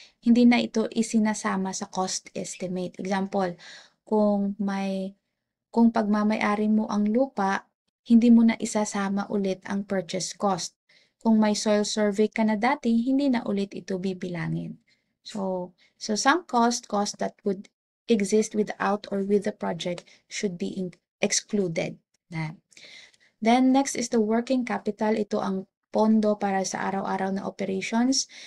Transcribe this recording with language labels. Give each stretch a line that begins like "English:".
Filipino: Hindi na ito isinasama sa cost estimate. Example, kung pagmamay-ari mo ang lupa, hindi mo na isasama ulit ang purchase cost. Kung may soil survey ka na dati, hindi na ulit ito bibilangin.
English: So some cost that would exist without or with the project should be excluded. Then next is the working capital.
Filipino: Ito ang pondo para sa araw-araw na operations.